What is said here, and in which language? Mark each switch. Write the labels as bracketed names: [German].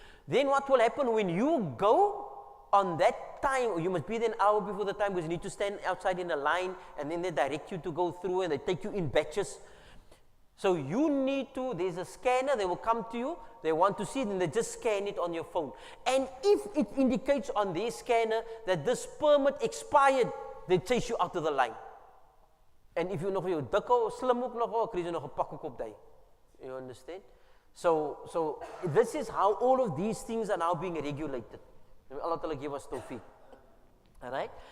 [English] Then what will happen when you go on that time, you must be there an hour before the time, because you need to stand outside in a line, and then they direct you to go through, and they take you in batches. So you need to, there's a scanner, they will come to you, they want to see it, and they just scan it on your phone. And if it indicates on their scanner that this permit expired, they chase you out of the line. And if you [Afrikaans] nog jou dik hou, slim ook nog hou, kry jy nog 'n pak ook op daai. [English] You understand? So this is how all of these things are now being regulated. Allah Ta'ala give us tawfiq. All right?